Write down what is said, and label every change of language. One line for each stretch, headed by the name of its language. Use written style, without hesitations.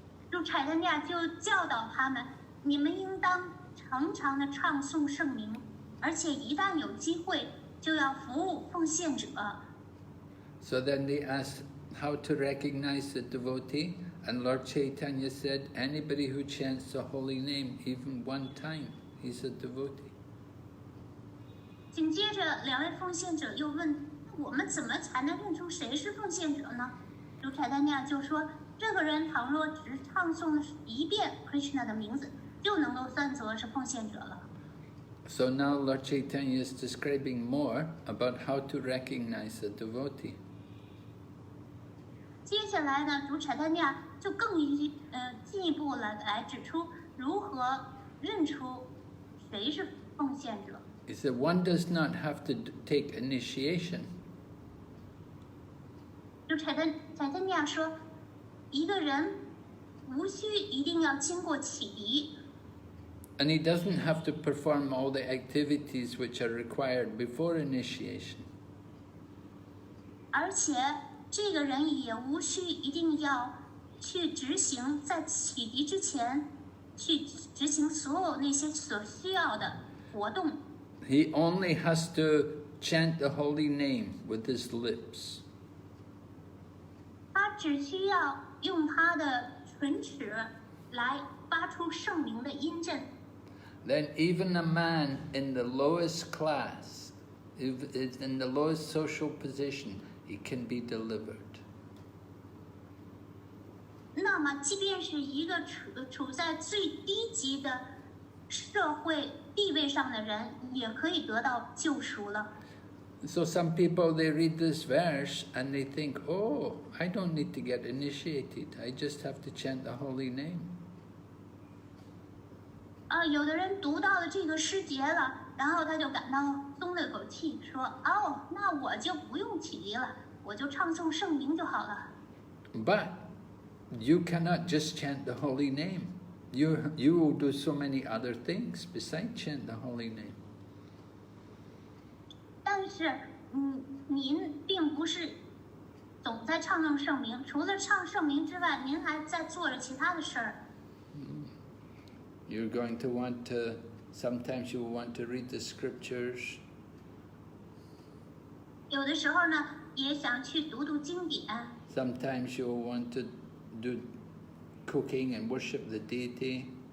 Chinese: 主Caitanya就教导他们，你们应当常常的唱诵圣名，而且一旦有机会，就要服务奉献者。
English: So then they asked how to recognize the devotee, and Lord Caitanya said, anybody who chants the holy name even one time, he's a devotee.
Chinese: 紧接着2位奉献者又问，我们怎么才能认出谁是奉献者呢？主Caitanya就说，任何人倘若只唱诵1遍 Krishna 的名字，就能够算作是奉献者了。
English: So now Lord Caitanya is describing more about how to recognize a devotee.
Chinese: 接下来呢，主Caitanya就更进一步来指出如何认出谁是奉献者。
English: He said one does not have to take initiation.
Chinese: 就柴特尼亚说，一个人无需一定要经过启迪。
English: And he doesn't have to perform all the activities which are required before initiation.
Chinese: 而且这个人也无需一定要去执行在启迪之前去执行所有那些所需要的活动。
English: He only has to chant the holy name with his lips.
Chinese: 他只需要用他的唇齿来发出圣名的音震。
English: Then even a man in the lowest class, in the lowest social position, he can be delivered.
Chinese: 那么即便是一个处在最低级的社会地位上的人，也可以得到救赎了。
English: So some people, they read this verse and they think, oh, I don't need to get initiated. I just have to chant the holy name.
Chinese: 有的人读到了这个诗节了，然后他就感到松了口气，说：“哦，那我就不用启迪了，我就唱诵圣名就好了。”
English: But you cannot just chant the holy name. You will do so many other things besides chant the holy name.
Chinese: 但是，您并不是总在唱诵圣名，除了唱圣名之外，您还在做着其他的事儿。
English: You're going to want to, sometimes you will want to read the scriptures.
Chinese: 有的时候呢，也想去读读经典。
English: Sometimes you will want to do cooking and worship the deity.